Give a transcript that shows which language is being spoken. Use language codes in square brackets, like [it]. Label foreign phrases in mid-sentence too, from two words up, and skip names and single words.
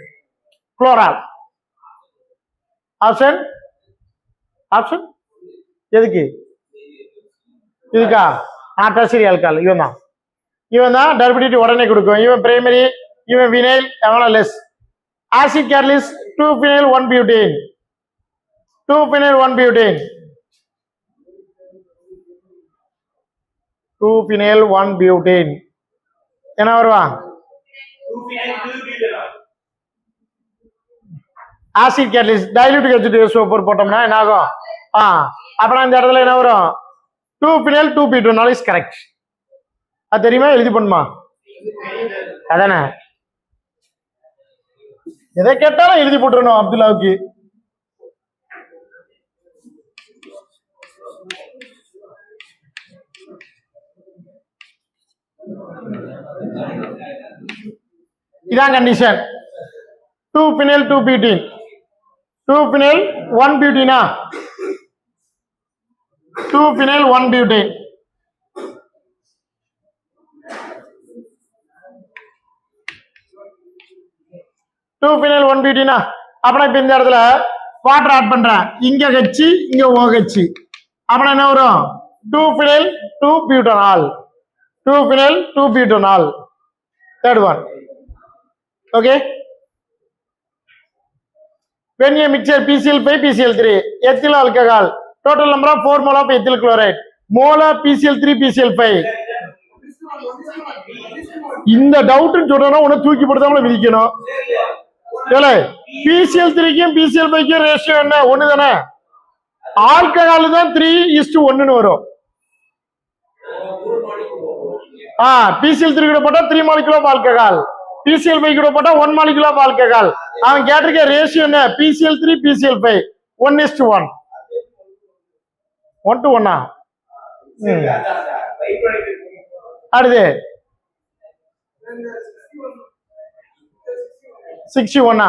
[en] chloral option option எதுக்கு? [ta] இதுக்கா? [en] tertiary alcohol [ta] இவன் தான் டர்பிடிட்டி உடனே கொடுக்கும். [en] இவன் பிரைமரி, இவன் வினைல், எவனா லெஸ். acid catalyst 2-phenyl 1-butane, 2-phenyl 1-butane, 2-phenyl 1-butane [ta] என்ன வருவா? [en] acid catalyst dilute H2SO4 [ta] போட்டோம்னா என்ன ஆகும்? அப்புறம் இந்த இடத்துல என்ன வரும்? [en] 2-phenyl 2-butane is correct. [ta] அது தெரியுமா? எழுதி பண்ணுமா? அதானே, எதை கேட்டாலும் எழுதி போட்டுருணும் அப்துல்லாவுக்கு. இதான் கண்டிஷன். [en] 2-phenyl 2-butene, 2-phenyl 1-butene, 2-phenyl 1-butane. Two-phenyl 1-butene. [ta] அப்புறம் இப்ப இந்த இடத்துல [en] water add [ta] பண்றேன். இங்க H, இங்க OH. அப்புறம் என்ன வரும்? [en] 2-phenyl 2-butanol, 2-phenyl 2-butanol. Third one. Okay. When you mixture PCl5 PCl3, ethyl alcohol, total number of 4 mole of ethyl chloride, mole of PCl3 PCl5. [ta] இந்த டவுட் சொல்றேன்னா உன்னை தூக்கி போட்டு விதிக்கணும். PCl3க்கும் PCl5க்கும் ரேஷியோ என்ன? ஒண்ணு தானே. ஆல்கஹால் தான் 3:1 வரும். [en] PCl3 [ta] கூட போட்டா [en] 3 molecule of alcohol, PCl5 [ta] கூட போட்டா [en] 1 molecule of alcohol. [ta] அவன் கேட்டிருக்க ரேஷியோ என்ன? PCl3 PCl5 1:1, 1:1. அடுத்து 61.